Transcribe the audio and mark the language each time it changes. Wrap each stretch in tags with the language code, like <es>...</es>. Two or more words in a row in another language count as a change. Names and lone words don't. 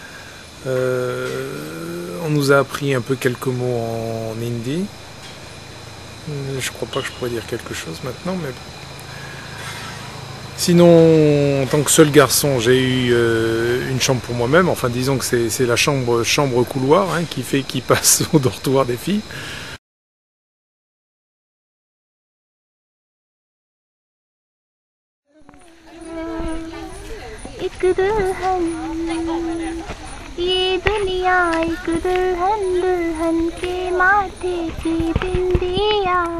<fr>On nous a appris un peu quelques mots en hindi. Je crois pas que je pourrais dire quelque chose maintenant, mais bon. Sinon, en tant que seul garçon, j'ai eu une chambre pour moi-même. Enfin, disons que c'est la chambre couloir qui passe au dortoir des filles.</fr> <hi>ये दुनिया एक दुल्हन दुल्हन के माथे की बिंदिया</hi>